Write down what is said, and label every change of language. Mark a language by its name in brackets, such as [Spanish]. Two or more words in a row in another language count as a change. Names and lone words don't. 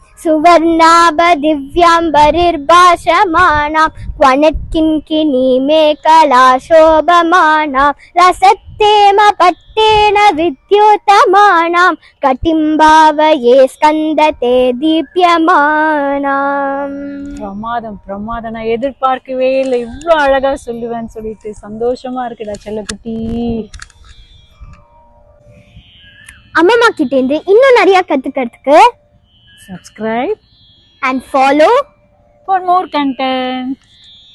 [Sanskrit] सुवर्णाभदिव्याम्बरिर्भाषमाणां क्वनत्किङ्किनी मे कला शोभमाना रसत्तेम पट्टेन विद्योतमानां कटिं भावये स्कन्दते दीप्यमानाम्. [Tamil] பிரமாதம் பிரமாதம். நான் எதிர்பார்க்கவே இல்லை இவ்வளோ அழகா சொல்லுவேன்னு சொல்லிட்டு. சந்தோஷமா இருக்குடா செல்லக்குட்டி. அம்மா கிட்ட இருந்து இன்னும் நிறைய கத்துக்கிறதுக்கு [English] subscribe and follow for more content.